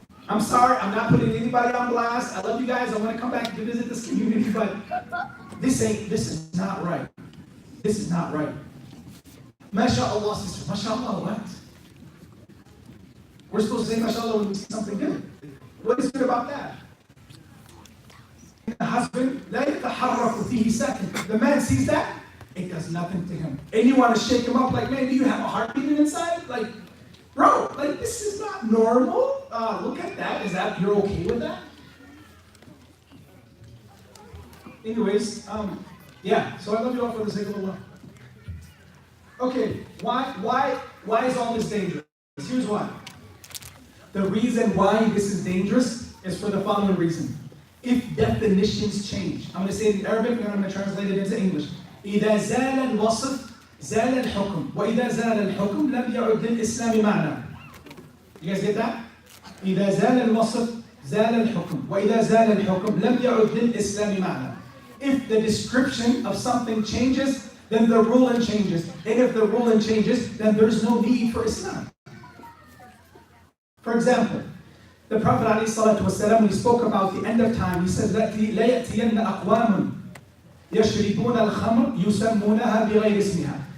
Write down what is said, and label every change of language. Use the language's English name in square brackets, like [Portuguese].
[English] I'm sorry, I'm not putting anybody on blast. I love you guys. I want to come back to visit this community, but this is not right. This is not right. MashaAllah, sister. MashaAllah, what? We're supposed to say MashaAllah when we see something good. What is good about that? The husband, [Arabic] لا يتحرك فيه ساكن. [English] The man sees that, it does nothing to him. And you want to shake him up like, man, do you have a heart beating inside? Like, bro, like this is not normal. Look at that. You're okay with that? Anyways, yeah, so I love you all for the sake of Allah. Okay, why is all this dangerous? Here's why. The reason why this is dangerous is for the following reason. If definitions change, I'm going to say it in Arabic and I'm going to translate it into English. [Arabic] إذا زال الوصف زال الحكم وإذا زال الحكم لم يعد للإسلام معنى. [English] You guys get that? [Arabic] إذا زال الوصف زال الحكم وإذا زال الحكم لم يعد للإسلام معنى. [English] If the description of something changes, then the ruling changes. And if the ruling changes, then there's no need for Islam. For example, the Prophet ﷺ, when he spoke about the end of time, he says that [Arabic] لا يأتين أقوام يشربون الخمر يسمونها بغير اسمها.